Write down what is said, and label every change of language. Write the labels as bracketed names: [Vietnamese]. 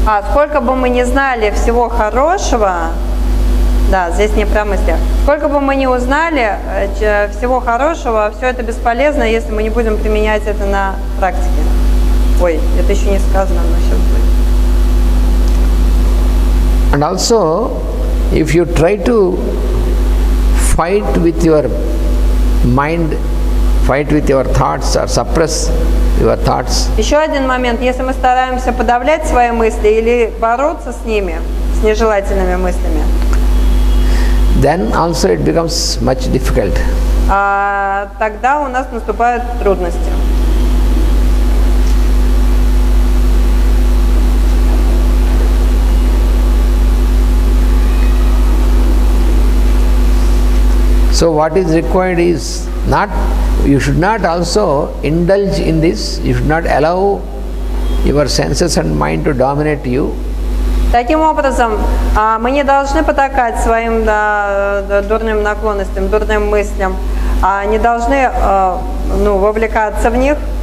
[Russian] Сколько бы мы ни знали всего хорошего, да, здесь не про мысли. Сколько бы мы ни узнали всего хорошего, все это бесполезно, если мы не будем применять это на практике. Ой, это еще не сказано, но сейчас будет. [English] And also, if you try to fight with your mind, fight with your thoughts or suppress your thoughts. [Russian] Еще один момент, если мы стараемся подавлять свои мысли или бороться с ними, с нежелательными мыслями, [English] then also it becomes much difficult. [Russian] Тогда у нас наступают трудности. [English] So what is required is not, you should not also indulge in this, you should not allow your senses and mind to dominate you. [Russian] Таким образом, мы не должны потакать своим дурным наклонностям, дурным мыслям, не должны вовлекаться в них.